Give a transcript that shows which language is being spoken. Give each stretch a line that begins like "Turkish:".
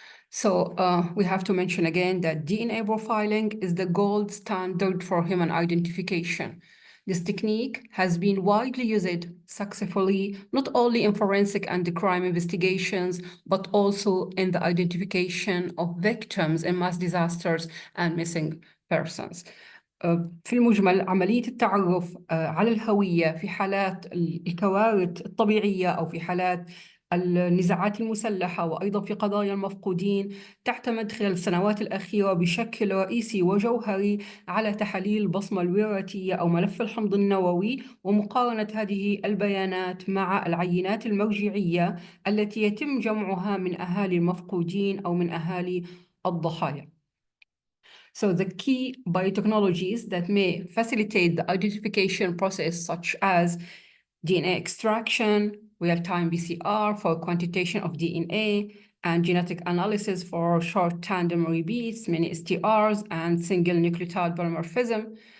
English: So we have to mention again that DNA profiling is the gold standard for human identification. This technique has been widely used successfully, not only in forensic and crime investigations, but also in the identification of victims in mass disasters and missing persons.
Arabic: في المجمل عملية التعرف على الهوية في حالات الكوارث الطبيعية أو في حالات النزاعات المسلحة وأيضا في قضايا المفقودين تعتمد خلال السنوات الأخيرة بشكل رئيسي وجوهري على تحاليل البصمة الوراثية أو ملف الحمض النووي ومقارنة هذه البيانات مع العينات المرجعية التي يتم جمعها من أهالي المفقودين أو من أهالي الضحايا.
English: So the key biotechnologies that may facilitate the identification process, such as DNA extraction, real-time PCR for quantitation of DNA, and genetic analysis for short tandem repeats, many STRs, and single nucleotide polymorphism.